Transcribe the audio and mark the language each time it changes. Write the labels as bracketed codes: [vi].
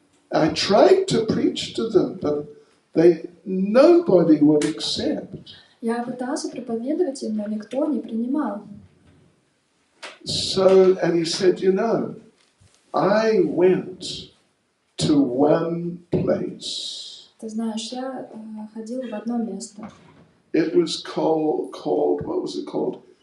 [en] I tried to preach to them, but nobody would accept. [ru] Я пытался проповедовать им, но никто не принимал. [en] So, and he said, you know, I went to one place. [ru] Ты знаешь, я ходил в одно место. [en] It was called, what was it called?